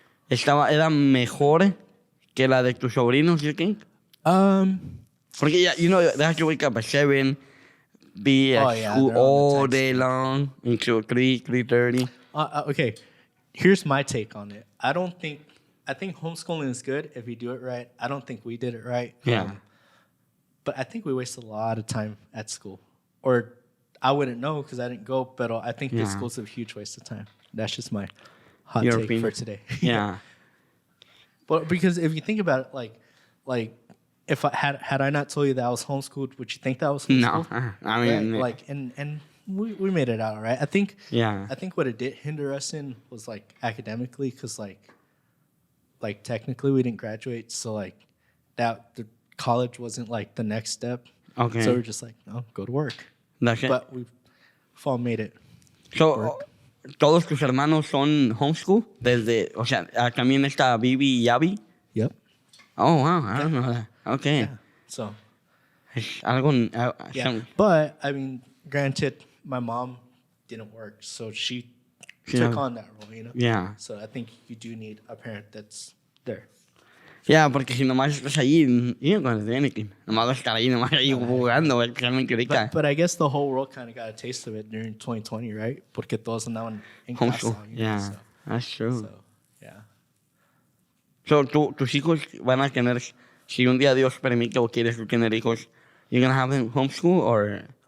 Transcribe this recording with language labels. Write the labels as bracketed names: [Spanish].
[Spanish] Era mejor que la de tus sobrinos, [English] you think? [Spanish] Porque, [English] you know, they have to wake up at 7, be at school all day long until 3:30. Okay, here's my take on it. I think homeschooling is good if you do it right. I don't think we did it right. Yeah. But I think we waste a lot of time at school. Or I wouldn't know because I didn't go, but I think the school's a huge waste of time. That's just my hot take opinion. for today. Yeah. But because if you think about it, like if had I not told you that I was homeschooled, would you think that I was homeschooled? No. I mean... Right? Like, and we made it out, right? I think what it did hinder us in was, like, academically, because, like technically we didn't graduate, so, like, that the college wasn't, like, the next step. Okay. So we're just like, no, go to work. That's it. But we've all made it. [Spanish] So, ¿todos tus hermanos son homeschool? O sea, también está Bibi y Abby? [English] Yep. Oh, wow. I don't know that. Okay. Yeah. So. [Spanish] Algo... [English] But, I mean, granted, my mom didn't work, so she took on that role, you know? Yeah. So I think you do need a parent that's there. [Spanish] Ya, porque si nomás estás ahí, y no conoces [English] anything. [Spanish] Nomás vas a estar ahí, nomás ahí jugando, güey, realmente ahorita. [English] But I guess the whole world kind of got a taste of it during 2020, right? [Spanish] Porque todos andaban en [English] Homeschool, [Spanish] casa. [English] yeah, that's true. So, yeah. [Spanish] So, tus hijos van a tener, si un día Dios permite o quieres tener hijos, [English] you're gonna have them homeschool or?